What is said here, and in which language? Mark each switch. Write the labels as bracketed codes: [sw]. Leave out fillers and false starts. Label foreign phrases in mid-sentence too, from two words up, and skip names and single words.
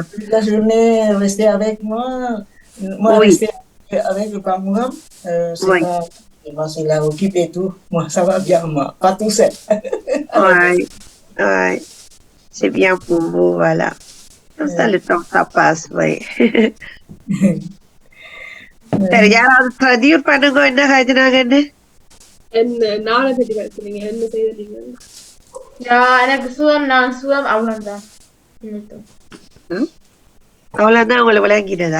[fr] Toute la journée, rester avec moi. Moi, Oui. rester avec le Pamouram, Oui. c'est la occupe et tout. Moi, ça va bien, moi. Pas tout seul. Ouais. C'est bien pour vous, voilà. Comme ça, le temps, ça passe, oui. [ta] சரி, யாராவது பதிவு பண்ணுங்க, என்ன காய்ச்சினாங்கன்னு. என்ன நாளை பற்றி பேசுறீங்க, என்ன செய்தீங்க? எனக்கு சுகம், நான் சுகம், அவ்வளவுதான். அவ்வளவுதான் உங்களுக்கு விளங்கினதா?